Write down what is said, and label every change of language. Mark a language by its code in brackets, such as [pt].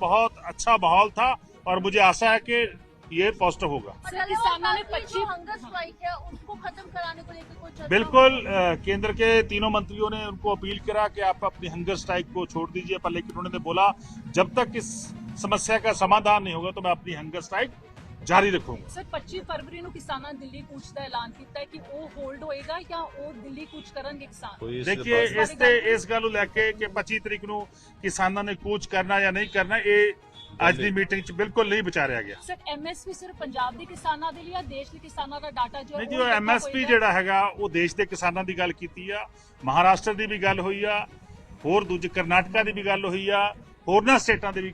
[hi] बहुत अच्छा माहौल था और मुझे आशा है कि ये पॉजिटिव होगा। किसानों ने 25 हंगर स्ट्राइक है उसको खत्म कराने को लेकर कोई चर्चा? बिल्कुल, केंद्र के तीनों मंत्रियों ने उनको अपील करा कि आप अपनी हंगर स्ट्राइक को छोड़ दीजिए, पर लेकिन उन्होंने बोला जब तक इस समस्या का समाधान नहीं होगा तो मैं अपनी हंगर स्ट्राइक जारी रखूंगा। [pa] सर 25 फरवरी ਨੂੰ ਕਿਸਾਨਾਂ ਦਿੱਲੀ ਕੂਚ ਦਾ ਐਲਾਨ ਕੀਤਾ ਹੈ ਕਿ ਉਹ ਹੋਲਡ ਹੋਏਗਾ ਜਾਂ ਉਹ ਦਿੱਲੀ ਕੂਚ ਕਰਨਗੇ ਕਿਸਾਨ? देखिए, इस गल लैके कि 25 तरीक ਨੂੰ किसानों ने कूच करना या नहीं करना, ਇਹ ਅੱਜ ਦੀ ਮੀਟਿੰਗ 'ਚ ਬਿਲਕੁਲ ਨਹੀਂ ਵਿਚਾਰਿਆ ਗਿਆ। ਸਰ ਐਮਐਸਪੀ ਸਿਰਫ ਪੰਜਾਬ ਦੇ ਕਿਸਾਨਾਂ ਦੇ ਲਈ ਜਾਂ ਦੇਸ਼ ਦੇ ਕਿਸਾਨਾਂ ਦਾ ਡਾਟਾ ਜੋ ਨਹੀਂ ਜੀ, ਉਹ ਐਮਐਸਪੀ ਜਿਹੜਾ ਹੈਗਾ ਉਹ ਦੇਸ਼ ਦੇ ਕਿਸਾਨਾਂ ਦੀ ਗੱਲ ਕੀਤੀ ਆ, ਮਹਾਰਾਸ਼ਟਰ ਦੀ ਵੀ ਗੱਲ ਹੋਈ ਆ, ਹੋਰ ਦੂਜੇ ਕਰਨਾਟਕਾ ਦੀ ਵੀ ਗੱਲ ਹੋਈ ਆ, ਹੋਰਨਾਂ ਸਟੇਟਾਂ ਦੇ ਵੀ